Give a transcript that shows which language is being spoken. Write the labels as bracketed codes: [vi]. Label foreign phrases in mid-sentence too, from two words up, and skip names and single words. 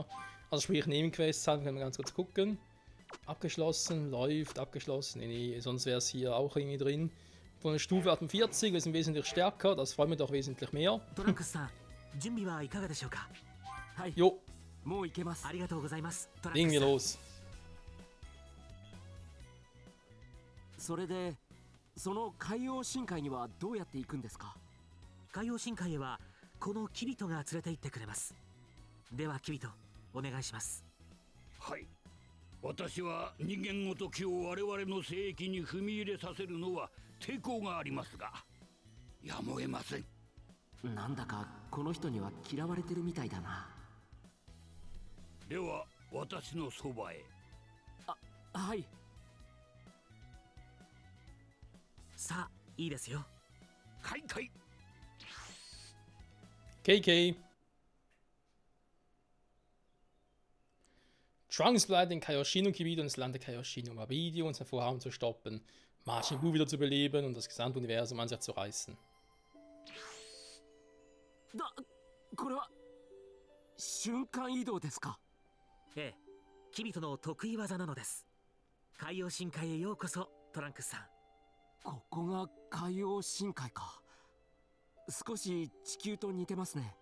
[de] Also sprich Nebenquests haben, können wir ganz kurz gucken. Abgeschlossen, läuft, abgeschlossen. Nee, sonst wäre es hier auch irgendwie drin. Von der Stufe 48, wir sind wesentlich stärker, das freut mich doch wesentlich mehr. Jo. Legen wir los. [ja] それでその海洋深海にはどうやって行くんですか。海洋深海へはこのキビトが連れて行ってくれます。ではキビト、お願いします。はい、私は人間ごときを我々の聖域に踏み入れさせるのは抵抗がありますが、やむを得ません。なんだかこの人には嫌われてるみたいだな。では私のそばへ。はい。さあ、いいですよ。開会。 KK. [de] Trunks bleibt in Kaioshin-Gebiet und das Land der Kaioshin, um Abidi und sein Vorhaben zu stoppen, Majin Buu wieder zu beleben und das gesamte Universum an sich zu reißen. [ja] これは瞬間移動ですか。ええ、キビトの得意技なのです。海洋深海へようこそ、トランクスさん。ここが海洋深海か。少し地球と似てますね。